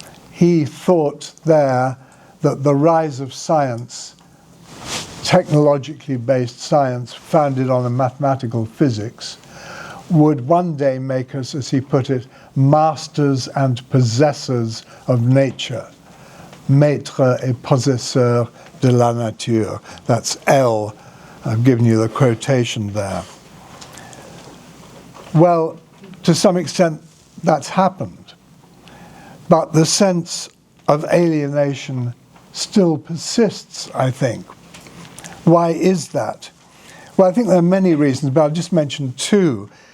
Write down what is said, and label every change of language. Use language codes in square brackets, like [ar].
[en] He thought there that the rise of science, technologically based science founded on a mathematical physics, would one day make us, as he put it, masters and possessors of nature. [fr] Maître et possesseur de la nature. [en] That's L. I've given you the quotation there. Well, to some extent, that's happened. But the sense of alienation still persists, I think. Why is that? Well, I think there are many reasons, but I'll just mention two.